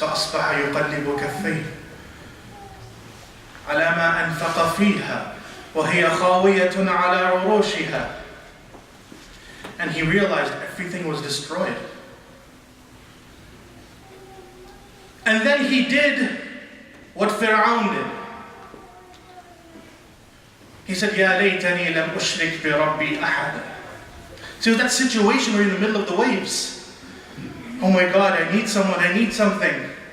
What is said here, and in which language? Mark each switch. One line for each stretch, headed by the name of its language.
Arabic: فَأَصْبَحَ يُقَلِّبُ كَفَّيْهِ عَلَى مَا أَنْفَقَ فِيهَا وَهِيَ خَاوِيَةٌ عَلَى عُرُوشِهَا.
English: And he realized everything was destroyed. And then he did what Fir'aun did. He said,
Arabic: يَا لَيْتَنِي لَمْ أُشْرِكْ بِرَبِّي أَحَدًا.
English: So that situation where you're in the middle of the waves. Oh my God, I need someone, I need something.